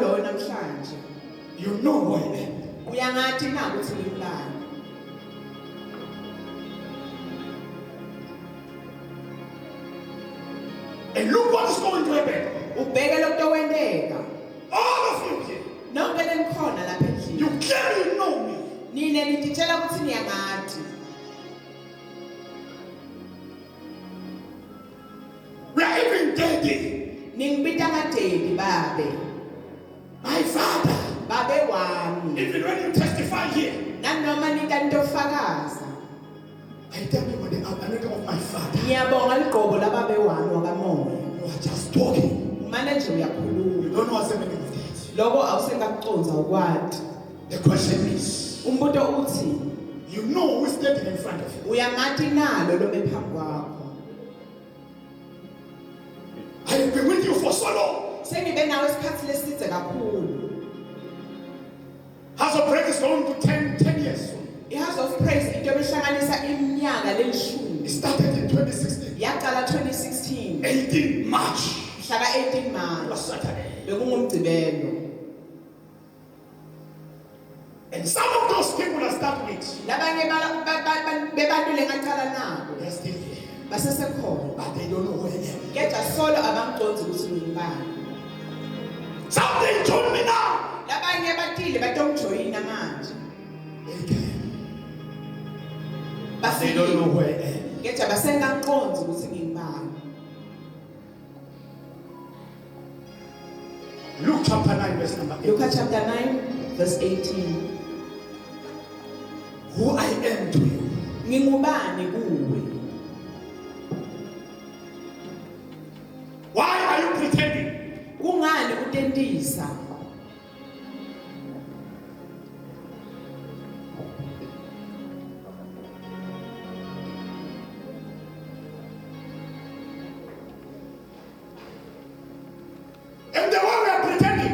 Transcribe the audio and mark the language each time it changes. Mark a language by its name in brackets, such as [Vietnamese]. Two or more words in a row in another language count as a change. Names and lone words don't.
[Swati] namhlanje [English] you know who I am. [Swati] uyangathi na ukuthi ngibani. [English] And look what is going to happen. [Swati] Ubheke lokho kwendeka. [English] All of you here, [Swati] Nonke lenikhona lapha endlini. [English] you clearly know me. [Swati] Nine nititshela ukuthi niyangathi. [English] We are even daddy. [Swati] Ningibita ngadedi babe. [English] My father. [Swati] Babe wami. [English] Even when you testify here, [Swati] Nanoma nitantofakaza. [English] I tell you what the anointing of my father. [Swati] Ngiyabonga ligqobo lababe wami wakamoya. [English] You are just talking. [Swati] Manje uyakhuluma. [English] You don't know what's happening with it. [Swati] Lokho awusengakuconza ukwati. [English] The question is, [Swati] Umbuto uthi [English] you know who is standing in front of you. [Swati] uyamathi nalo lo phambi kwakho. [English] I have been with you for so long. [Swati] Sengibe nawe isikhathi lesidze kakhulu. [English] House of Praise is going to 10 years. [Swati] I-House of Praise into ebehlanganisa iminyaka lelishumi. [English] It started in 2016. [Swati] Yaqala 2016. [English] 18 March. [Swati] Mhla ka-18 [English] It was March. Saturday. [Swati] Bekungumgcibelo. [English] And some of those people I start with, [Swati] Labanye bebantu lengaqala nabo [English] they are still here. [Swati] basesekhona. [English] But they don't know who I am. [Swati] Kepha solo abangiconzi ukuthi ngingibani. [English] Some they told me now. [Swati] Labanye batile batongijoyina manje. [English] They came. But they don't know who I am. [Swati] Kepha basengaconzi ukuthi ngingibani. [English] Luke chapter 9 verse number 8. Luke chapter 9 verse 18. Who I am to you. [Swati] Ngingubani kuwe? [English] Why are you pretending? [Swati] Kungani utentisa? [English] And the way we are pretending,